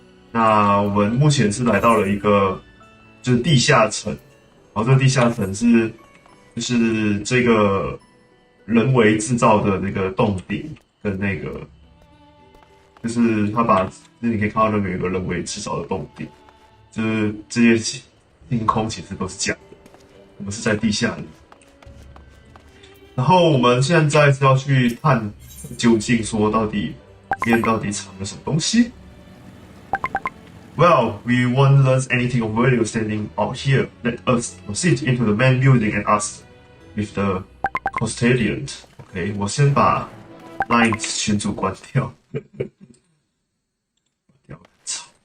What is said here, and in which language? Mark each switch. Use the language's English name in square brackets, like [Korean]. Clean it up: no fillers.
[Chinese] 那我们目前是来到了一个就是地下城，然后这个地下城就是这个人为制造的那个洞顶跟那个，就是就是你可以看到那边有个人为制造的洞顶，就是这些星空其实都是假的，我们是在地下里。然后我们现在是要去探究竟，说到底里面到底藏了什么东西。 [English] Well, we won't learn anything of value standing out here. Let us proceed into the main building and ask with the custodian. [Chinese] OK， 我先把 Line 群组关掉。操！